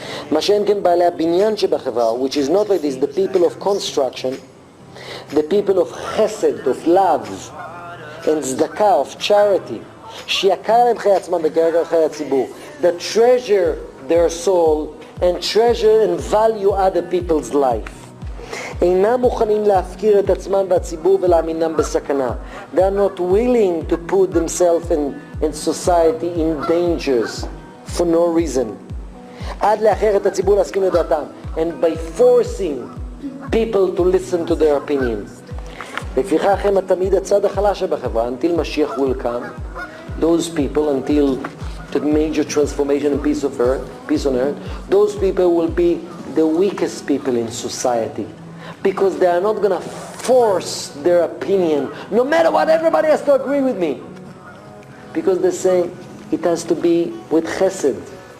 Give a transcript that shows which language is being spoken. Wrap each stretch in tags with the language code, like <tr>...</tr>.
<he>מה שאין כן בעלי הבניין שבחברה,</he> <en>which is not like this, the people of construction, the people of chesed, of love, and tzedakah, of charity,</en> <he>שיקר להם חיי עצמם בקרב חיי הציבור,</he> <en>that treasure their soul and treasure and value other people's life.</en> <he>אינם מוכנים להפקיר את עצמם והציבור ולהאמינם בסכנה.</he> <en>They are not willing to put themselves and society in dangers for no reason.</en> <he>עד לאחר את הציבור להסכים לדעתם,</he> <en>and by forcing people to listen to their opinions.</en> <he>לפיכך הם תמיד הצד החלש בחברה,</he> <en>until Mashiach will come, those people, until the major transformation and peace on earth, those people will be the weakest people in society, because they are not going to force their opinion, no matter what, everybody has to agree with me, because they say it has to be with chesed.</en>